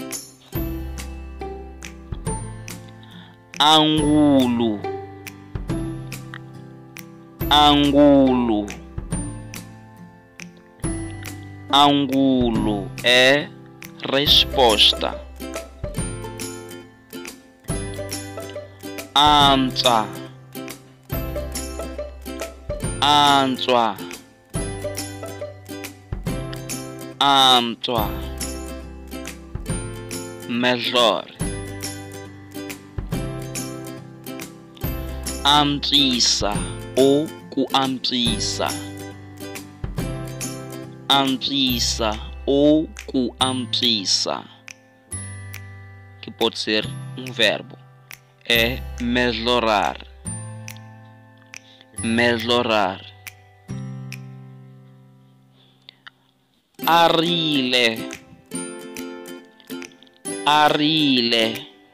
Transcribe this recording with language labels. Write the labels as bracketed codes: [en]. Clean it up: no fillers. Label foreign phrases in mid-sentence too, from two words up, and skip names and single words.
[ts] Angulo, angulo. [pt] Angulo é resposta. [ts] Antswa, antswa. [pt] Antswa, melhor. [ts] Antswisa ou kuantswisa. Antswisa ou kuantswisa, [pt] que pode ser um verbo, é melhorar. Melhorar. [ts] Arile, arile.